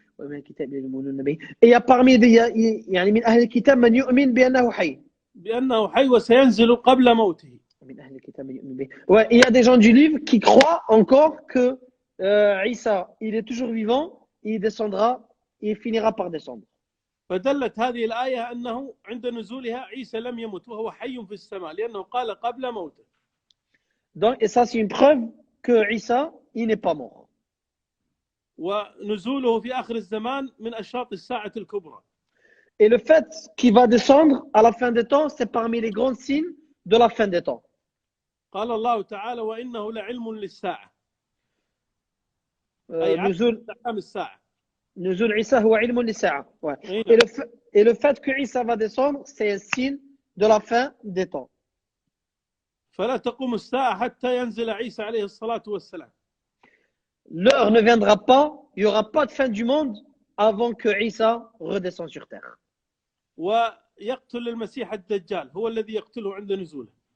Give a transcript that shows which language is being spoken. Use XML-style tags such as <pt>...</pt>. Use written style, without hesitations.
<fr>Et il y a parmi</fr> <ar>يعني من أهل الكتاب من يؤمن بأنه حي. بأنه حي وسينزل قبل موته.</ar> <fr>Ouais, il y a des gens du livre qui croient encore que Isa, il est toujours vivant, il descendra, il finira par descendre.</fr> <ar>فدلت هذه الآية أنه عند نزولها عيسى لم يمت وهو حي في السماء لأنه قال قبل موته.</ar> <fr>Donc, et ça, c'est une preuve que Isa, il n'est pas mort.</fr> <ar>ونزوله في آخر الزمان من أشراط الساعة الكبرى.</ar> <fr>Et le fait qu'il va descendre à la fin des temps, c'est parmi les grands signes de la fin des temps.</fr> <ar>قال الله تعالى وإنه لعلم للساعة أي نزول علم الساعة. نزول عيسى هو علم للساعة. Ouais. أي</ar> <fr>Et le fait que Isa va descendre, c'est un signe de la fin des temps.</fr> <ar>فلا تقوم الساعة حتى ينزل عيسى عليه الصلاة والسلام.</ar> <fr>L'heure ne viendra pas, il n'y aura pas de fin du monde avant que Isa redescende sur terre.</fr> <ar>ويقتل المسيح الدجال هو الذي يقتله عند نزوله.</ar>